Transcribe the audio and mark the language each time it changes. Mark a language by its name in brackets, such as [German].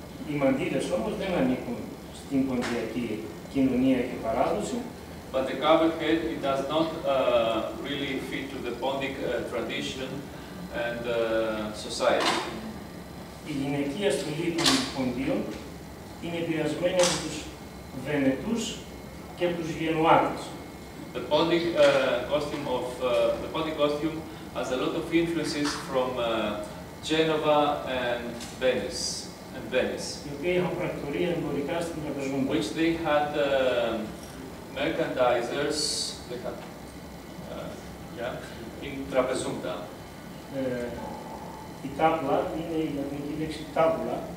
[Greek] Οι μαντήλες όμως δεν ανήκουν στην ποντιακή κοινωνία και παράδοση. [English] But the covered head, it does not really fit to the Pondic tradition and society. [Greek] Η γυναικεία στολή των Ποντίων είναι επηρεασμένη από τους Βενετούς και τους Γενουάτες. [English] The Pondic costume has a lot of influences from Genova and Venice. [Greek] Οι οποίοι είχαν πρακτορία εμπορικά στην Τραπεζούντα. [English] Which they had merchandisers, they had, in Trapezunta. [Greek] Η τάπλα είναι η λατινική λέξη τάπουλα.